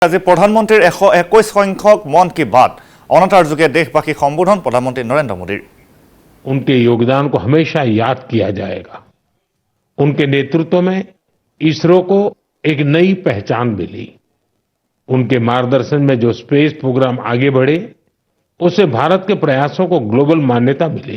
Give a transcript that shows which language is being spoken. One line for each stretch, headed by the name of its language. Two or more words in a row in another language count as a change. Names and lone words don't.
Assamese: আজি প্ৰধানমন্ত্ৰীৰ 121 সংখ্যক মন কি বাত অনাতাঁৰ যোগে দেশবাসীক সম্বোধন প্ৰধানমন্ত্ৰী নৰেন্দ্ৰ মোদীৰ।
Hindi: उनके योगदान को हमेशा याद किया जाएगा। उनके नेतृत्व में इसरो को एक नई पहचान मिली। उनके मार्गदर्शन में जो
English: space program
Hindi: आगे बढ़े, उससे भारत के प्रयासों को ग्लोबल मान्यता मिली।